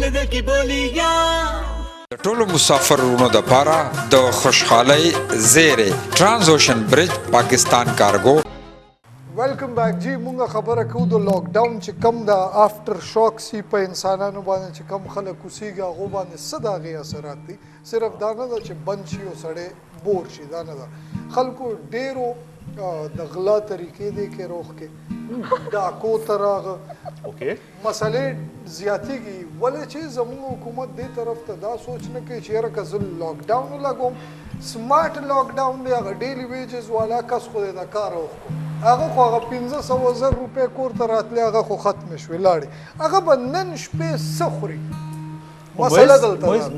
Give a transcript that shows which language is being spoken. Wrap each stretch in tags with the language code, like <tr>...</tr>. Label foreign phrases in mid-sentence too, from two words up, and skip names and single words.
<ps>ټولو مسافرونو د پاره د خوشحالي زیره ترانز اوشن برج پاکستان کارگو</ps> <en>welcome back</en> <ps>جی مونږه خبره کوو د لاک ډاون چې کم د</ps> <en>after shock</en> <ps>سی په انسانانو باندې چې کم خلک اوسېږي هغو باندې څه د هغې اثرات دي صرف دا نه ده چې بند شي او سړی بور شي دا نه ده خلکو ډېرو د غلا طریقې دی کې روغ کې ډاکو ته راغه مسلې زیاتېږي ولې چې زموږ حکومت دې طرف ته دا سوچ نه کوي چې یاره که زه لاک ډاون ولګوم</ps> <en>smart lockdown</en> <ps>دی هغه</ps> <en>daily wages</en> <ps>والا کس خو دی د کار وکړو هغه خو هغه 15,000 روپۍ کور ته راتلی هغه خو ختمې شوې لاړې هغه به نن شپې څه خوري مسله دلته</ps>